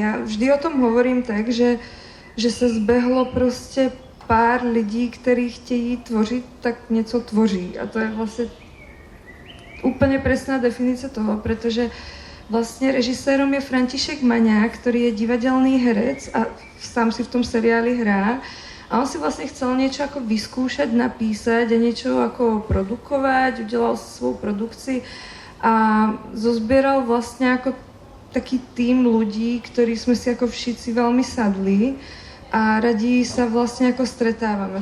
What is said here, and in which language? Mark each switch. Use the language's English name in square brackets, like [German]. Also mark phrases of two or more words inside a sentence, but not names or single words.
[Czech] Já [Slovak] vždy o tom hovorím [Czech] tak, že se zbehlo prostě pár lidí, kteří chtějí tvořit, tak něco tvoří. A to je vlastně úplně presná definice toho, protože vlastně režisérom je František Maňák, který je [Slovak] divadelný herec [Czech] a sám si [Slovak] v tom seriáli hrá. A on si vlastně chcel niečo ako vyskúšať, napísať a niečo ako produkovať, [Czech] udělal svou produkci [Slovak] a zozbieral [Czech] vlastně jako taký [Slovak] tým ľudí, ktorí sme si ako všetci veľmi sadli a radi sa vlastne ako stretávame.